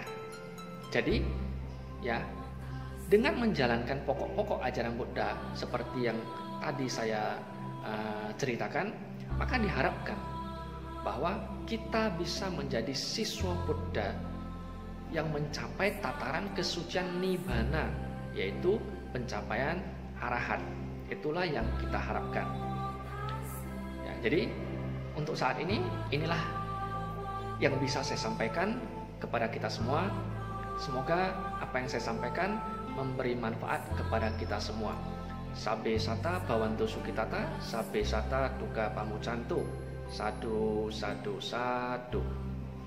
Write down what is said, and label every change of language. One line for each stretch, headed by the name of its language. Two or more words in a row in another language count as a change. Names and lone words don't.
Indonesian: Jadi ya, dengan menjalankan pokok-pokok ajaran Buddha seperti yang tadi saya ceritakan, maka diharapkan bahwa kita bisa menjadi siswa Buddha yang mencapai tataran kesucian nibbana, yaitu pencapaian arahat. Itulah yang kita harapkan. Ya, jadi untuk saat ini, inilah yang bisa saya sampaikan kepada kita semua. Semoga apa yang saya sampaikan memberi manfaat kepada kita semua.
Pali: Sabe sata bhavantu sukhitata, sabe sata dukkha pamuccantu. Sadu, sadu, sadu.